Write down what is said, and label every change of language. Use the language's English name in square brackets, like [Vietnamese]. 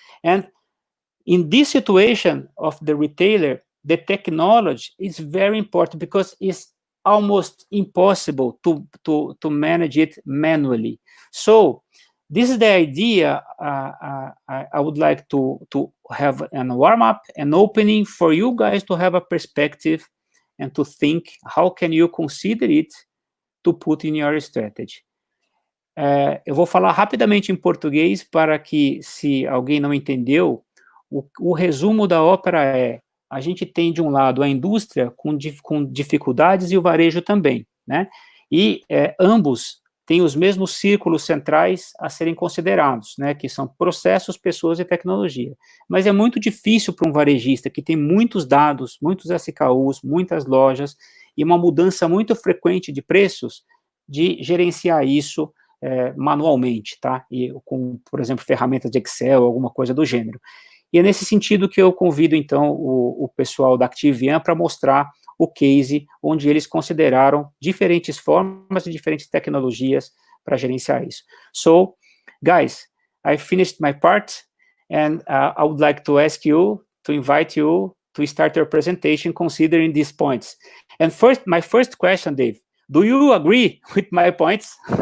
[English] And in this situation of the retailer, the technology is very important because it's almost impossible to manage it manually. So this is the idea. I would like to have a warm-up, an opening for you guys to have a perspective and to think how can you consider it to put in your strategy. [Portuguese] Eu vou falar rapidamente em português para que, se alguém não entendeu, o resumo da ópera é: a gente tem, de um lado, a indústria com dificuldades e o varejo também, né? E ambos têm os mesmos círculos centrais a serem considerados, né? Que são processos, pessoas e tecnologia. Mas é muito difícil para um varejista que tem muitos dados, muitos SKUs, muitas lojas e uma mudança muito frequente de preços, de gerenciar isso manualmente, tá? E com, por exemplo, ferramentas de Excel, alguma coisa do gênero. E é nesse sentido que eu convido, então, o pessoal da ActiveViam para mostrar o case onde eles consideraram diferentes formas e diferentes tecnologias para gerenciar isso. [English] So, guys, I finished my part, and I would like to ask you, to invite you to start your presentation considering these points. And first, my first question, Dave, do you agree with my points?